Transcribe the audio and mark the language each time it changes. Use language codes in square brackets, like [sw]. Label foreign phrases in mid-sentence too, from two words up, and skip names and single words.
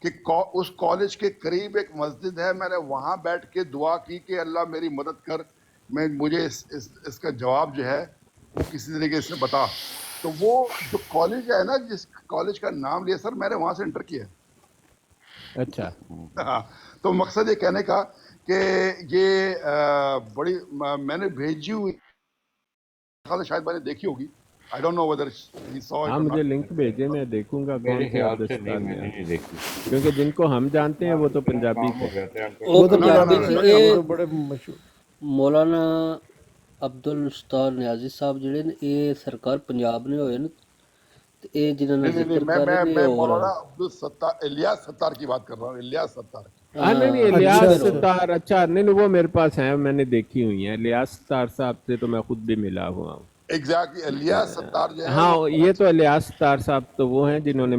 [ur] کہ اس کالج کے قریب ایک مسجد ہے، میں نے وہاں بیٹھ کے دعا کی کہ اللہ میری مدد کر، مجھے اس کا جواب جو ہے وہ کسی طریقے سے بتا. تو وہ جو کالج ہے نا، جس کالج کا نام لیا سر، میں نے وہاں سے انٹر کیا. اچھا ہاں، تو مقصد یہ کہنے کا کہ یہ بڑی میں نے بھیجی ہوئی شاید میں نے دیکھی ہوگی. [en] I don't know whether he saw it [ur] ہاں [en] or [ur] مجھے [en] not. [ur] لنک بھیجے، میں دیکھوں گا میرے کون تھے خیال عبد سے نہیں، الستار میں نے نیازی، نہیں دیکھی. کیونکہ جن کو ہم جانتے ہیں وہ تو پنجابی کام تھے. ہو گیا تھا انکل. وہ نہ پنجابی نہ سے بھائی، یہ وہ تو بڑے مشہور. [pa] مولانا عبدل ستار نیازی صاحب جڑے نے یہ سرکار پنجاب نے ہوئے نا، تے اے جنہاں نے [ur] نہیں، ذکر میں کر میں رہے نے میں اور مولانا عبدالستار الیاس ستار کی بات کر رہا ہوں. الیاس ستار کی. ہاں نہیں نہیں، علی اچھا الیاس گڑھ اچھا. ستار، اچھا نہیں نہیں، وہ میرے پاس ہیں، میں نے دیکھی ہوئی ہیں. الیاس ستار صاحب سے تو میں خود بھی ملا ہوا ہوں. ایگزیکٹلی الیاس ستار جو ہے ہاں وہ یہ تو کراچی الیاس ستار صاحب تو وہ ہیں جنہوں نے